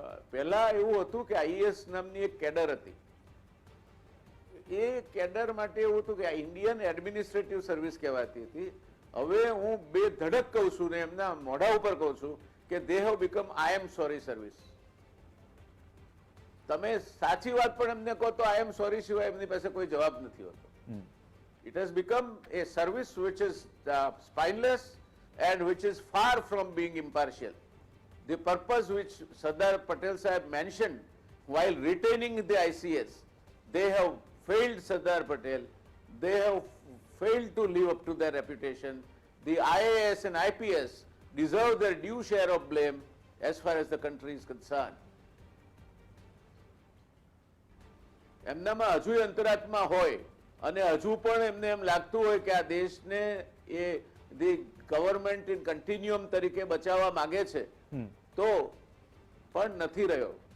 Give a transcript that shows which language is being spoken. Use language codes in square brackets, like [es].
[gu] પહેલા એવું હતું કે આઈએસ નામની એક કેડર હતી. એ કેડર માટે એવું હતું કે ઇન્ડિયન એડમિનિસ્ટ્રેટિવ સર્વિસ કહેવાતી હતી. હવે હું બે ધડક કહું છું ને એમના મોઢા ઉપર કહું છું કે [en] They have become I am sorry service. [gu] તમે સાચી વાત પણ એમને કહો તો [en] I am sorry [gu] સિવાય એમની પાસે કોઈ જવાબ નથી હોતો. [en] It has become a service which is spineless and which is far from being impartial. The purpose which Sardar Patel Sahib mentioned while retaining the ICS, they have failed Sardar Patel. They have failed to live up to their reputation. The IAS and IPS deserve their due share of blame as far as the country is concerned. [gu] એમનામાં હજુ અંતરાત્મા હોય અને હજુ પણ એમને એમ લાગતું હોય કે આ દેશને એ [en] the government in continuum [gu] તરીકે બચાવવા માંગે છે તો પણ નથી રહ્યો.